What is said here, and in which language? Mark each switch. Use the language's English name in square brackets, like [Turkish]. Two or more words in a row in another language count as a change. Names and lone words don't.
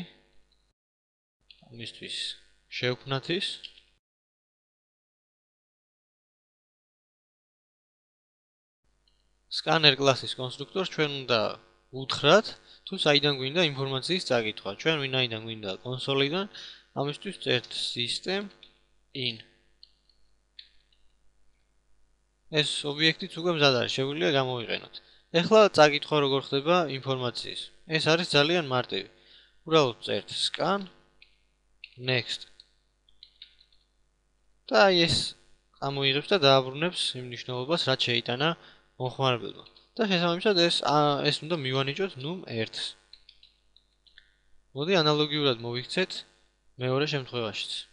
[Georgian] ამისთვის შევქმნათ ის. scanner კლასის კონსტრუქტორს ჩვენ უნდა უთხრათ თუ საიდან გვინდა ინფორმაციის წაკითხვა. ჩვენ ვინაიდან გვინდა კონსოლიდან, ამისთვის წერთ [English] system in. [Georgian] ეს ობიექტიც უკვე მზად არის, შეგვიძლია გამოვიყენოთ. ახლა წაკითხვა როგორ ხდება ინფორმაციის. ეს არის ძალიან მარტივი. უბრალოდ წერთ [English] scan next. [Georgian] და ეს ამოიღებს და დააბრუნებს იმ მნიშვნელობას, რაც შეიტანა მომხმარებელმა. და შესაბამისად ეს უნდა მივანიჭოთ num1-ს. მოდი ანალოგიურად მოვიქცეთ მეორე შემთხვევაშიც.